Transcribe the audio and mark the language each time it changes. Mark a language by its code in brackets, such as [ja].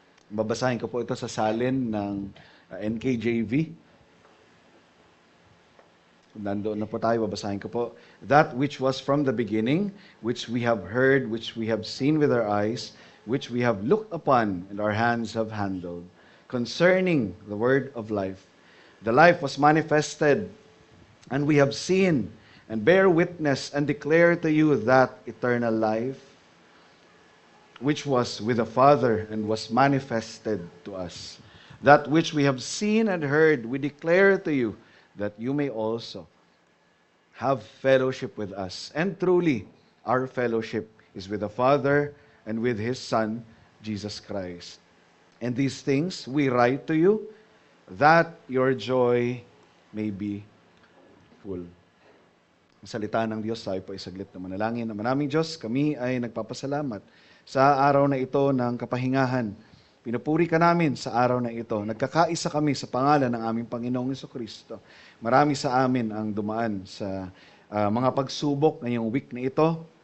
[tl] Babasahin ko po ito sa salin ng NKJV. Nandoon na po tayo, babasahin ko po. [en] That which was from the beginning, which we have heard, which we have seen with our eyes, which we have looked upon, and our hands have handled, concerning the word of life. The life was manifested, and we have seen, and bear witness, and declare to you that eternal life, which was with the Father, and was manifested to us. That which we have seen and heard, we declare to you, that you may also have fellowship with us. And truly, our fellowship is with the Father and with His Son, Jesus Christ. And these things we write to you, that your joy may be full. [tl] Ang salita ng Diyos, tayo po ay saglit na manalangin. Maraming Diyos, kami ay nagpapasalamat sa araw na ito ng kapahingahan. Pinupuri ka namin sa araw na ito. Nagkakaisa kami sa pangalan ng aming Panginoong Jesucristo. Marami sa amin ang dumaan sa mga pagsubok ngayong week na ito.